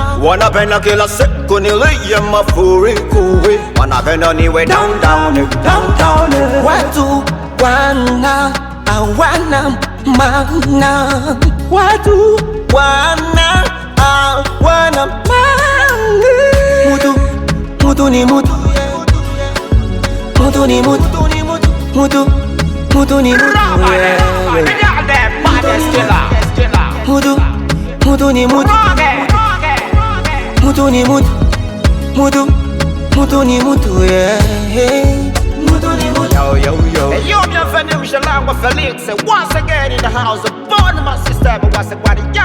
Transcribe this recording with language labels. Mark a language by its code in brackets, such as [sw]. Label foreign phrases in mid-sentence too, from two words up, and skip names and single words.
[sw] Wanapenda kila siku nilie mafuriko, we. Wanapenda niwe [en] down down, down down. [sw] Watu wana hawana maana, watu wana hawana maana. Mutu ni mutu, mutu ni mutu, mutu ni mutu, [en] yeah, yeah. [sw] Mutu ni mutu, mutu ni mutu, mutu ni mutu, [en] yeah, yeah. Yo, yo, yo. Hey, yo, my friend, Felix, once again in the house, born my sister, but what's the